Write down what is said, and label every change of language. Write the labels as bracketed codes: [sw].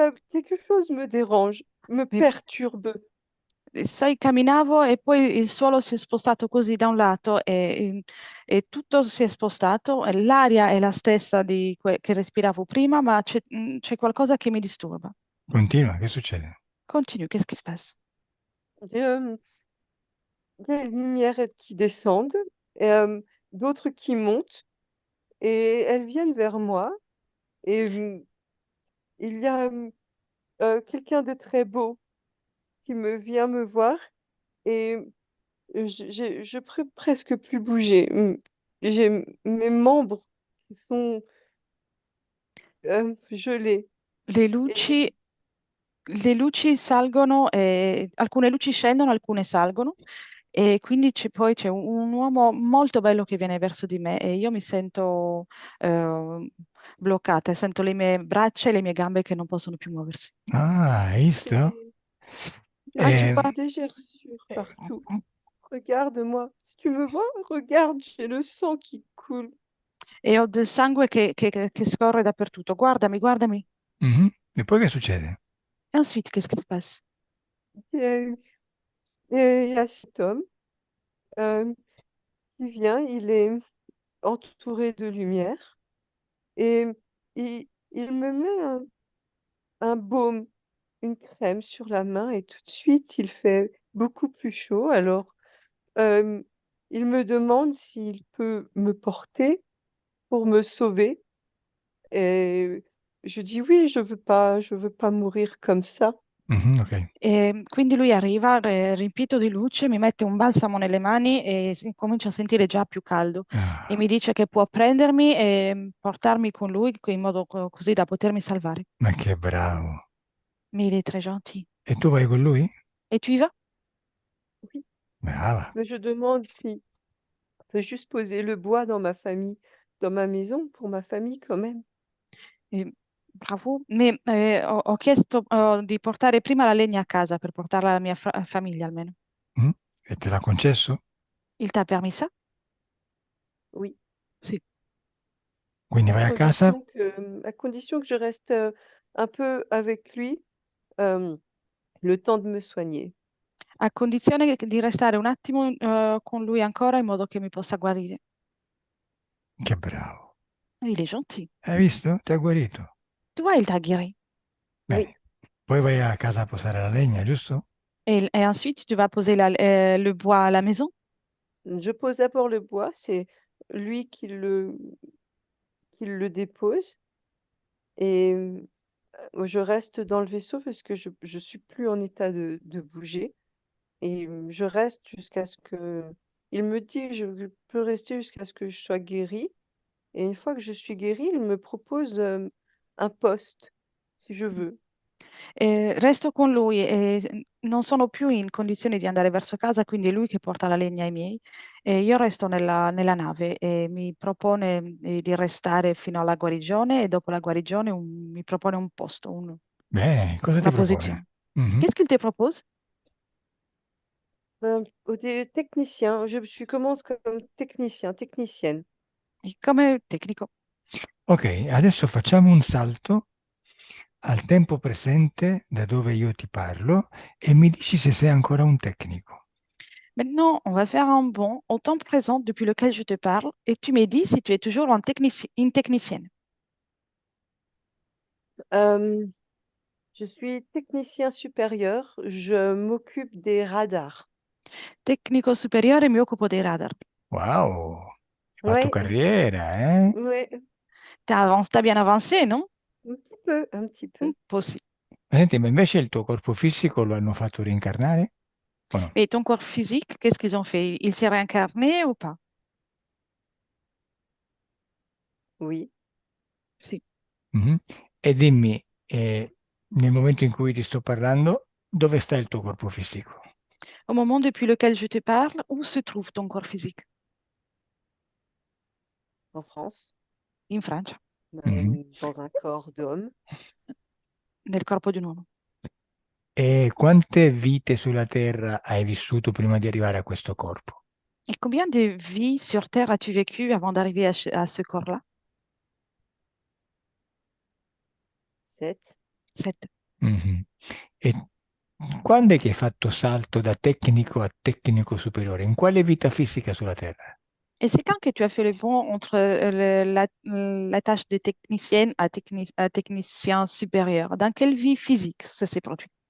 [fr] quelque chose me dérange, me Mi- perturbe. [it] Sai, camminavo e poi il suolo si è spostato così da un lato e tutto si è spostato, e l'aria è la stessa che respiravo prima, ma c'è qualcosa che mi disturba. Continua, che succede? [fr] Continue, qu'est-ce qui se passe? Euh, Il y a les lumières qui descendent et d'autres qui montent et elles viennent vers moi. Et il y a quelqu'un de très beau qui me vient me voir et je peux presque plus bouger. J'ai mes membres qui sont gelés. [it] Le [fr] Et [it] luci, le luci salgono, alcune luci scendono, alcune salgono, e quindi poi c'è un uomo molto bello che viene verso di me e io mi sento bloccata, e sento le mie braccia e le mie gambe che non possono più muoversi. Ah, hai visto? [fr] c'est- Ah, tu Eh, vois? j'ai des gerçures eh, partout. Regarde-moi. Si tu me vois, regarde, j'ai le sang qui coule. [it] E ho del sangue che scorre dappertutto. Guardami, guardami. mhm. E poi che succede? [fr] E ensuite, qu'est-ce qui se passe? Et, et il y a cet homme euh, qui vient, il est entouré de lumière et il me met un baume, une crème sur la main et tout de suite, il fait beaucoup plus chaud. Alors, euh, il me demande s'il peut me porter pour me sauver et je dis oui, je veux pas mourir comme ça. Mhm, ok. [it] E quindi lui arriva riempito di luce, mi mette un balsamo nelle mani e comincio a sentire già più caldo. E Ah, mi dice che può prendermi e portarmi con lui in modo così da potermi salvare. ma che bravo. [fr] Mais il est très gentil. [it] E tu vai con lui? [fr] Et tu y vas? Oui, [it] Brava. [fr] mais je demande si je peux juste poser le bois dans ma famille, dans ma maison, pour ma famille quand même. [it] Bravo. Ho chiesto di portare prima la legna a casa per portarla alla mia famiglia almeno. Mm? E te l'ha concesso? [fr] Il t'a permis ça? Oui, [it] Sì. Quindi vai a casa? [fr] à condition que je reste un peu avec lui, euh, le temps de me soigner. [it] A condizione di restare un attimo con lui ancora in modo che mi possa guarire. Che bravo. [fr] Il est gentil. [it] Hai visto? Ti ha guarito. [fr] Tu vois, il t'a guéri. Oui, [it] Bene. Poi vai a casa a posare la legna, giusto? [fr] Et ensuite, tu vas poser le bois à la maison. je pose d'abord le bois, c'est lui qui le dépose et je reste dans le vaisseau parce que je suis plus en état de bouger et je reste jusqu'à ce que il me dit que je peux rester jusqu'à ce que je sois guérie et une fois que je suis guérie, il me propose un poste si je veux. [it] Resto con lui e non sono più in condizioni di andare verso casa, quindi è lui che porta la legna ai miei. E io resto nella nave e mi propone di restare fino alla guarigione e dopo la guarigione mi propone un posto, Bene, cosa ti una propone? posizione. Mhm. [fr] Qu'est-ce qu'il te propose? Technicien, je commence comme technicien, technicienne. [it] Come tecnico. Ok, adesso facciamo un salto al tempo presente da dove io ti parlo e mi dici se sei ancora un tecnico. [fr] Maintenant, on va faire un bond au temps présent depuis lequel je te parle et tu me dis si tu es toujours une technicienne. Euh, je suis technicien supérieur, je m'occupe des radars. [it] Tecnico superiore, mi occupo dei radar. Wow, hai fatto [fr] Oui, [it] carriera, eh? [fr] oui, T'as bien avancé, non? un petit peu, un petit [it] Un [fr] peu. [it] po' sì. Senti, ma invece il tuo corpo fisico lo hanno fatto reincarnare o no? [fr] Et ton corps physique, qu'est-ce qu'ils ont fait? Il s'est réincarné ou pas? Oui. [it] Sì. Mhm. E dimmi, nel momento in cui ti sto parlando, dove sta il tuo corpo fisico? [fr] Au moment depuis lequel je te parle, où se trouve ton corps physique? En France, [it] In Francia, Mhm. [fr] dans un corps d'homme. [it] nel corpo di un uomo. E quante vite sulla Terra hai vissuto prima di arrivare a questo corpo? [fr] Et combien de vies sur Terre as-tu vécu avant d'arriver à ce corps-là? 7. 7. Mhm. [it] E quando è che hai fatto salto da tecnico a tecnico superiore? In quale vita fisica sulla Terra? [fr] Et c'est quand que tu as fait le bond entre la tâche de technicienne à technicien supérieur? Dans quelle vie physique ça s'est produit?